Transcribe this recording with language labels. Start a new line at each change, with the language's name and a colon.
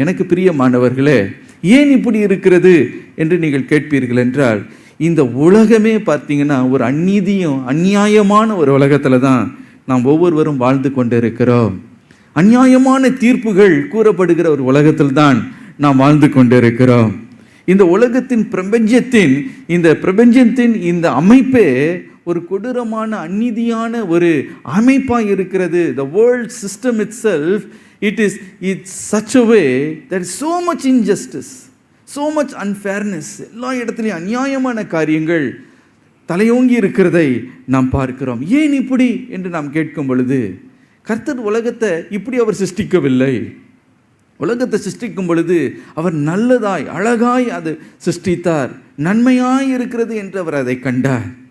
Tamil: எனக்கு பிரியமானவர்களே, ஏன் இப்படி இருக்கிறது என்று நீங்கள் கேட்பீர்கள் என்றால், இந்த உலகமே பார்த்தீங்கன்னா ஒரு அநீதியும் அநியாயமான ஒரு உலகத்தில் தான் நாம் ஒவ்வொருவரும் வாழ்ந்து கொண்டு இருக்கிறோம். அநியாயமான தீர்ப்புகள் கூறப்படுகிற ஒரு உலகத்தில் தான் நாம் வாழ்ந்து கொண்டு இருக்கிறோம். இந்த உலகத்தின் பிரபஞ்சத்தின் இந்த அமைப்பே ஒரு கொடூரமான அநீதியான ஒரு அமைப்பாக இருக்கிறது.
English: The world system itself, it's such a way that is so much injustice, so much unfairness.
Tamil: எல்லா இடத்துலையும் அநியாயமான காரியங்கள் தலையோங்கி இருக்கிறதை நாம் பார்க்கிறோம். ஏன் இப்படி என்று நாம் கேட்கும் பொழுது, கர்த்தர் உலகத்தை இப்படி அவர் சிருஷ்டிக்கவில்லை. உலகத்தை சிருஷ்டிக்கும் பொழுது அவர் நல்லதாய் அழகாய் அது சிருஷ்டித்தார், நன்மையாய் இருக்கிறது என்று அவர் அதை கண்டார்.